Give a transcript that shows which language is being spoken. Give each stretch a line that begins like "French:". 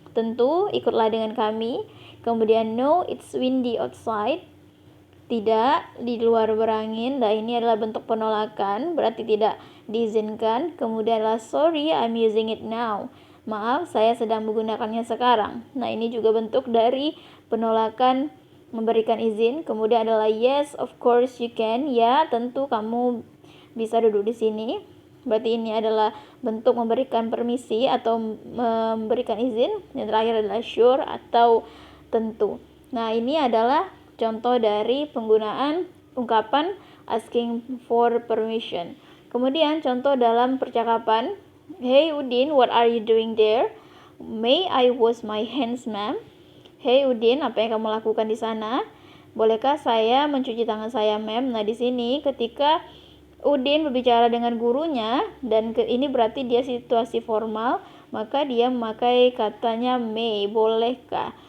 Indonesian: Tentu, ikutlah dengan kami. Kemudian
English: no, it's windy outside.
Indonesian: Tidak, di luar berangin. Nah, ini adalah bentuk penolakan, berarti tidak diizinkan. Kemudian adalah
English: sorry, I'm using it now.
Indonesian: Maaf, saya sedang menggunakannya sekarang. Nah, ini juga bentuk dari penolakan memberikan izin. Kemudian adalah
English: yes, of course you can.
Indonesian: Ya, tentu kamu bisa duduk di sini. Berarti ini adalah bentuk memberikan permisi atau memberikan izin. Yang terakhir adalah sure atau tentu. Nah, ini adalah contoh dari penggunaan ungkapan
English: asking for permission.
Indonesian: Kemudian contoh dalam percakapan.
English: Hey Udin, what are you doing there? May I wash my hands, ma'am?
Indonesian: Hey Udin, apa yang kamu lakukan di sana? Bolehkah saya mencuci tangan saya, ma'am? Nah, di sini ketika Udin berbicara dengan gurunya dan ini berarti dia situasi formal, maka dia memakai katanya may, bolehkah.